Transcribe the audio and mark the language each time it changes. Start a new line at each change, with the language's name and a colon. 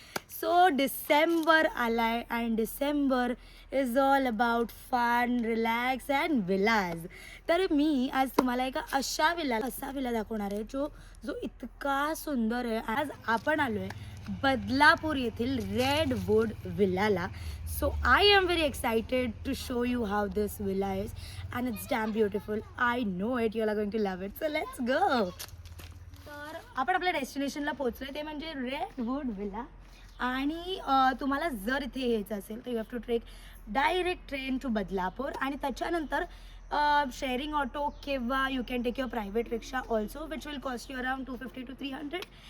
English: so December
Marathi: आलाय
English: And December is all about fun, relax and village.
Marathi: तर मी आज तुम्हाला असा विला दाखवणार आहे जो जो इतका सुंदर आहे. आज आपण आलोय बदलापूर येथील रेडवूड विलाला.
English: So I am very excited to show you how this villa is and it's damn beautiful. I know it, you all are going to love it. So let's go.
Marathi: तर आपण आपल्या डेस्टिनेशनला पोहोचलोय ते म्हणजे रेडवूड विला. आणि तुम्हाला जर इथे यायचं असेल तर
English: you have to take direct train to Badlapur
Marathi: आणि त्याच्यानंतर
English: Sharing auto किंवा you can take your private rickshaw also which will cost you around 250 to 300.